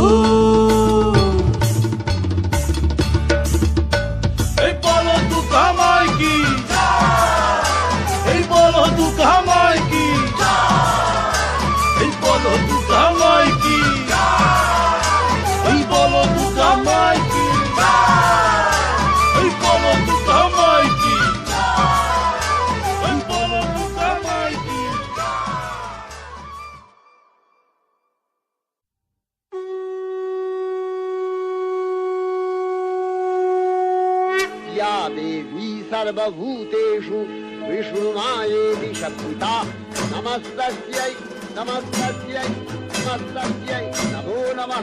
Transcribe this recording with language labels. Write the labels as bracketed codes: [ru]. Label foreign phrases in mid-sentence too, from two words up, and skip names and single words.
[hi] ऐ बोलो दुर्गा माई की, ऐ बोलो दुर्गा माई की, ऐ बोलो दुर्गा माई की, ऐ बोलो दुर्गा माई की, ऐ बोलो दुर्गा माई की, ऐ बोलो दुर्गा माई की। [sa] या देवी सर्वभूतेषु विष्णुमायेति शक्तिता नमस्तस्यै नमस्तस्यै नमस्तस्यै नमो नमः।